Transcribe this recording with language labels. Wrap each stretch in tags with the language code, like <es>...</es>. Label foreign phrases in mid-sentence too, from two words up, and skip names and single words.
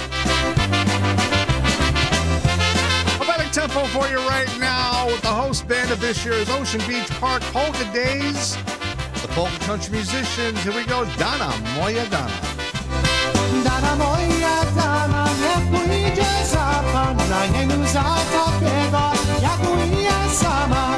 <en>A better tempo for you right now with the host band of this year's Ocean Beach Park Polka Days. The Polka Country Musicians. Here we go.</en> <pl>Dana, moja Dana. Dana moja Dana, nie pójdzie za pana, nie nuza takiego, jak ja sama.</pl>